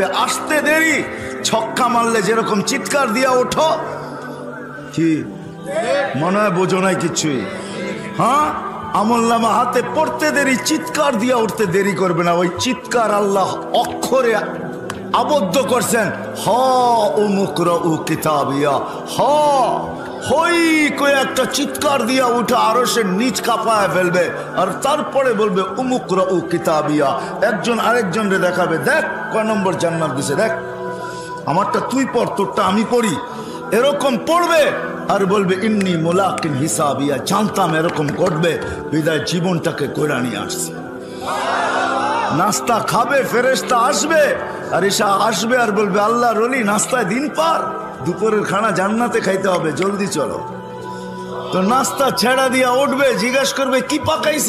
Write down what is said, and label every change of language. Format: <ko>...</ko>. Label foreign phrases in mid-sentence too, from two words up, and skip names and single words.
<bn>আসতে দেরি, ছক্কা মারলে যেরকম চিৎকার দিয়া ওঠো, কি মনে হয় বোঝো নাই কিছুই? হ্যাঁ, আমল নামা হাতে পড়তে দেরি, চিৎকার দিয়া উঠতে দেরি করবে না। ওই চিৎকার আল্লাহ অক্ষরে আবদ্ধ করছেন, হ</bn> <ar>اقرءوا كتابيه,</ar> <bn>হ হই কই একটা চিৎকার দিয়া উঠে আরশের নিচ কাঁপায় ফেলবে, আর তারপরে বলবে</bn> <ar>اقرءوا كتابيه.</ar> <bn>একজন আরেকজনকে দেখাবে, দেখ কয় নম্বর জান্নাত দিছে, দেখ। আমারটা তুই পড়, তোরটা আমি পড়ি, এরকম পড়বে আর বলবে</bn> <ar>إني ملاق حسابيه.</ar> <bn>জানতাম এরকম ঘটবে, বিদায় জীবনটাকে কইরা নিয়ে আসছে। নাস্তা খাবে, ফেরেশতা আসবে, আর এসা আসবে আর বলবে আল্লাহর ওলি নাস্তায় দিন পার, দুপুরের খানা জান্নাতে খাইতে হবে, জলদি চলো। তো নাস্তা ছেড়া দিয়া উঠবে, জিজ্ঞাসা করবে কি পাকাইছে?</bn>